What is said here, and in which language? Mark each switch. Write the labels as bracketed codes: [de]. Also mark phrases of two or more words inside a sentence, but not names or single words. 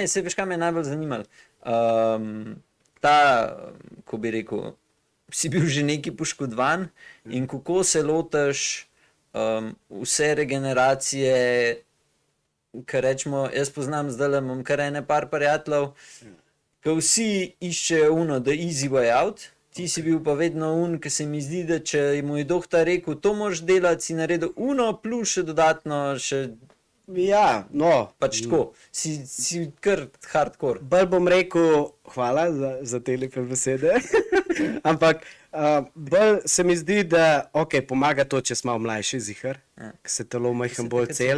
[sl] Veš, kaj me je najbolj zanimalo? Ta, ko bi rekel, si bil že neki poškodovan in kako se lotaš vse regeneracije, kar rečemo, jaz poznam zdaj, imam kar ene par prijateljev, ko vsi iščejo uno, [en] the easy way out, [sl] ti si bil pa vedno ki se mi zdi, da če mu je doktor rekel, to moraš delati, si naredil uno, plus še dodatno, še... Ja, no. Pač tako, si kar hardcore. Bolj bom rekel, hvala za te lepe besede, ampak bolj se mi zdi, da ok, pomaga to, če smo mlajši zihar, ker se telo majhen bolj cel.